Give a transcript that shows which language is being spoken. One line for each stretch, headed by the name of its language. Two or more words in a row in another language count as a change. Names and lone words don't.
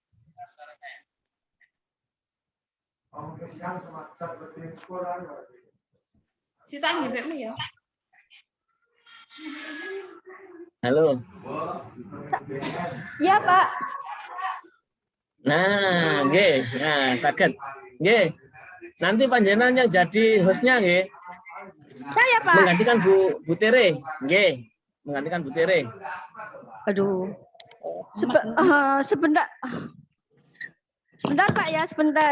Indonesian: ya. Halo? Iya, Pak. Nah,
Javanese: nggih. Nah, saged. Nggih.
Indonesian: Nanti panjenengan yang jadi hostnya nggih. Saya, Pak. Menggantikan Bu Tere. Nggih. Menggantikan Bu Tere. Aduh. Sebentar. Sebentar, Pak ya, sebentar.